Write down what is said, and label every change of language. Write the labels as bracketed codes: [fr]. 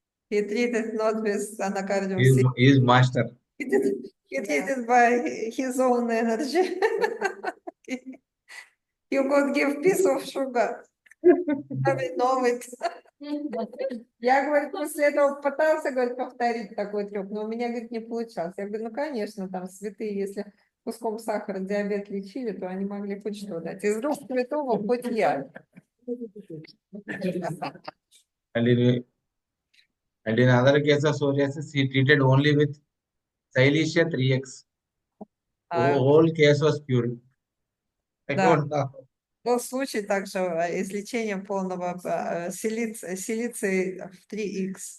[en] He treated not with anacardium. He is master. He treated by his own energy. You could give piece of sugar. I know it. [ru] Я, говорит, после этого пытался, говорит, повторить такой трюк, но у меня, говорит, не получалось. Я говорю, ну, конечно, там святые, если куском сахара диабет лечили, то они могли хоть что дать. Из рук святого хоть я. [en] And in other case of psoriasis, he treated only with Silesia 3x. Whole case was cured. I don't know. [ru] Был случай также излечения полного силиции в 3х.